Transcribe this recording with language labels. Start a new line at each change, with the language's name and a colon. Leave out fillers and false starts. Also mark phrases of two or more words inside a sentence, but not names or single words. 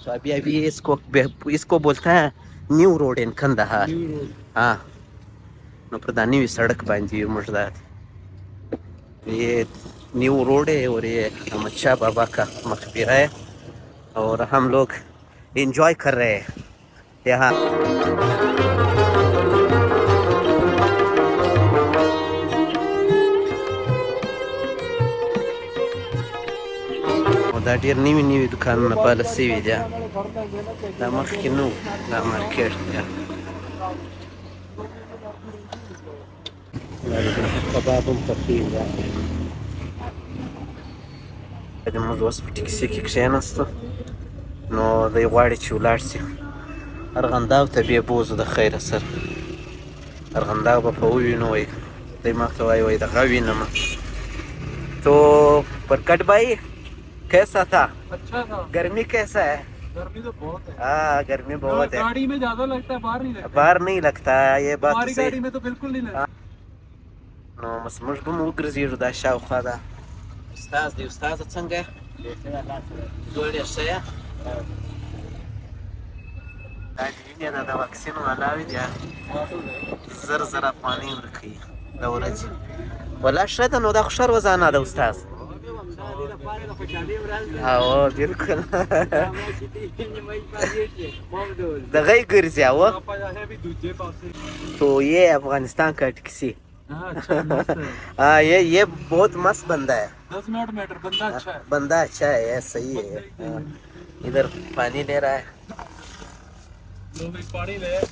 Urdu: تو ابھی اس کو بولتا ہے
English: new road in Kandahar.
Pashto: ہاں نو پردانی سڑک باندھی مرداد.
Urdu: یہ
English: new road
Urdu: ہے اور یہ احمد شاہ بابا کا مقبرہ ہے اور ہم لوگ انجوائے کر رہے ہیں یہاں.
Pashto: دا ډیر نوي دکانونه پاله سوي دي. دا مخکې نه و دا مارکیټ دی. کباب هم پخېږي. موږ اوس په ټکسي کې کښېناستو نو دی غواړي چې ولاړ شي ارغنداو ته بیا بوځو د خیره سره. ارغنداو به په ووینو وایي دی ما ته وایي دغه وینم.
Urdu: تو پرکٹ بھائی کیسا تھا؟ اچھا تھا. گرمی کیسا ہے؟ گرمی تو بہت ہے. ہاں گرمی بہت ہے. گاڑی میں زیادہ لگتا ہے باہر نہیں لگتا. باہر نہیں لگتا ہے. یہ بات ہماری گاڑی میں تو بالکل نہیں لگتا.
Pashto: نو بس موږ به هم وګرځېږو دا شاوخوا ده. استاد دی. استاده څنګه یې؟ جوړ یې ښه یې؟ دا د وینې ده د واکسین والاوې دي. زر زر افغانۍ ورکوي د ورځې. والله ښه ده نو دا خو ښه روزانه ده استاد. او بالکل دغه ګرځي او
Urdu: تو یہ افغانستان کا ٹکسی ہاں یہ بہت مست بندہ ہے 10 منٹ میٹر بندہ اچھا ہے بندہ اچھا ہے یہ صحیح ہے ہاں. ادھر پانی لے رہا ہے لو بھی پانی لے